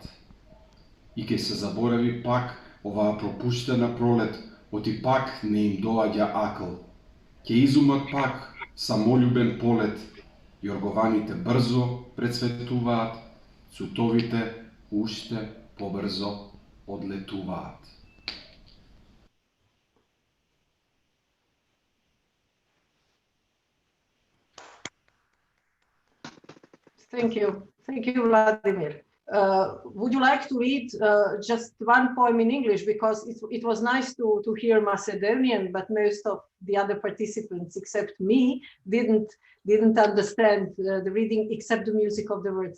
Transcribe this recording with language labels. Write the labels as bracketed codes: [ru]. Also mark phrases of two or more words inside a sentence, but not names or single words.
[mk] И ќе се заборави пак оваа пропуштена пролет, оти пак не им доаѓа акл. Ќе изумат пак самолюбен полет, јоргованите брзо прецветуваат, цутовите уште побрзо одлетуваат. [en] Thank you, Vladimir. Would you like to read just one poem in English, because it was nice to hear Macedonian, but most of the other participants except me didn't understand the reading except the music of the words.